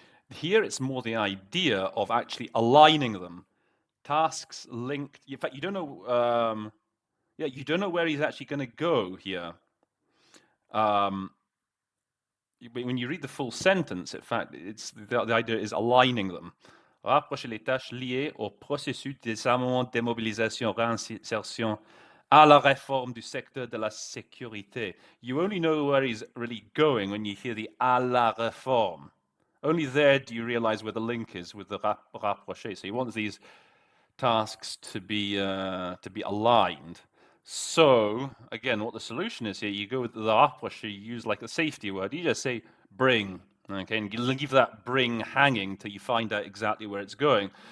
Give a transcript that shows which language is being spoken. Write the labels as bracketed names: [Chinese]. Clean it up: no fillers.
[English] Here it's more the idea of actually aligning them. Tasks linked. In fact, you don't know. You don't know where he's actually going to go here. When you read the full sentence, in fact, it's the idea is aligning them. [French] Rapprocher les tâches liées au processus de désarmement, démobilisation, réinsertion à la réforme du secteur de la sécurité. [English] You only know where he's really going when you hear the [French] à la réforme. [English] Only there do you realize where the link is with the rapprocher. So he wants these tasks to be aligned. So again, what the solution is here, you go with the rapprocher, you use like a safety word. You just say bring, okay, and you leave that bring hanging till you find out exactly where it's going.